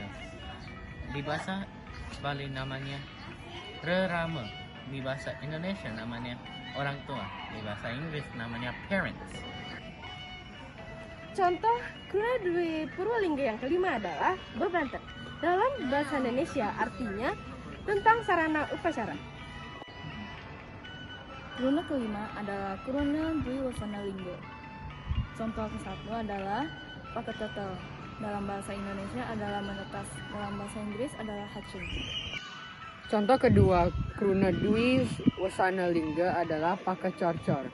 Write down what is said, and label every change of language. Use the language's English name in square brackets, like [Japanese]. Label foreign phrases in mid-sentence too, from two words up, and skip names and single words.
[Indonesian] Di bahasa Bali namanya rerama. Di bahasa Indonesia namanya orang tua. Di bahasa Inggris namanya parents. Contoh kruna Dwi Purwalingga yang kelima adalah bebanten. Dalam bahasa Indonesia artinya tentang sarana upacara. Kruna kelima adalah kruna Dwi Wasana Lingga. Contoh ke-1 adalah paketetel. Dalam bahasa Indonesia adalah menetas. Dalam bahasa Inggris adalah hatching. Contoh kedua kruna Dwi Wasana Lingga adalah pakecorcor.